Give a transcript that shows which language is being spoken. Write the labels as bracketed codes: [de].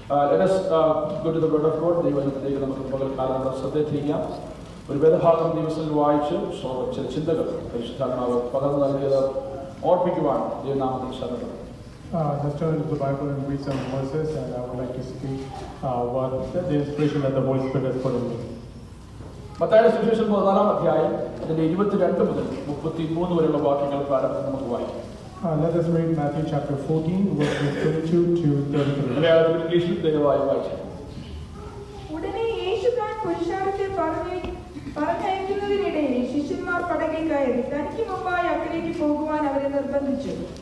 [en] Let us go to the word of God. [ml] ദൈവത്തിലേക്ക് നമുക്ക് പകൽക്കാലം ശ്രദ്ധ ഒരു വേദഭാഗം ദിവസത്തിൽ വായിച്ച് ചില ചിന്തകൾ പരിശുദ്ധാത്മാവ് പകർന്നു നൽകിയത് ഓർപ്പിക്കുവാൻ ദൈവനാമത്തിൽ ശ്രദ്ധ. [en] Let's turn to the Bible and read some verses, and I would like to speak what the inspiration that the Holy Spirit has put in me. [ml] മത്തായിയുടെ സുവിശേഷം 14-ാം അധ്യായം അതിന്റെ 22 മുതൽ 33 വരെയുള്ള വാക്യങ്ങൾ പ്രാരംഭം നമുക്ക് വായിക്കാം. [en] Let us read Matthew chapter 14, verses 22 to 33. [ml] മലയാളത്തിൽ ഇംഗ്ലീഷിൽ ദയവായി വായിച്ചു. ഉടനെ യേശു താൻ പുരുഷാരത്തെ പറഞ്ഞയക്കുന്നതിനിടയിൽ ശിഷ്യന്മാർ പടകിൽ കയറി തനിക്ക് മുമ്പായി അക്കരയ്ക്ക് പോകുവാൻ അവരെ നിർബന്ധിച്ചു.